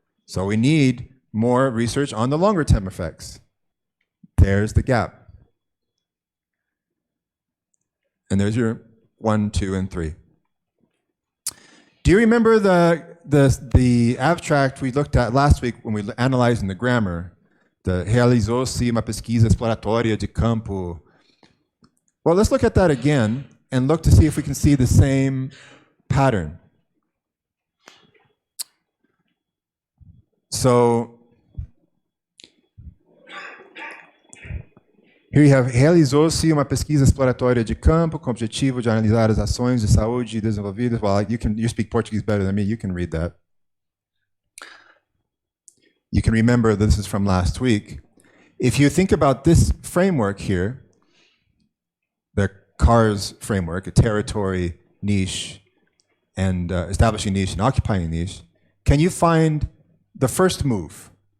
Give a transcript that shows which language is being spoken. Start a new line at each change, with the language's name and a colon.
English: So we need more research on the longer-term effects. There's the gap. And there's your 1, 2, and 3. Do you remember the abstract we looked at last week when we analyzed in the grammar?
Portuguese: The realizou-se uma pesquisa exploratória de campo.
English: Well, let's look at that again and look to see if we can see the same pattern. So here you have
Portuguese: realizou-se uma pesquisa exploratória de campo com o objetivo de analisar as ações de saúde desenvolvidas.
English: Well, you speak Portuguese better than me. You can read that. You can remember this is from last week. If you think about this framework here, the CARS framework, a territory, niche, and establishing niche and occupying niche, can you find the first move?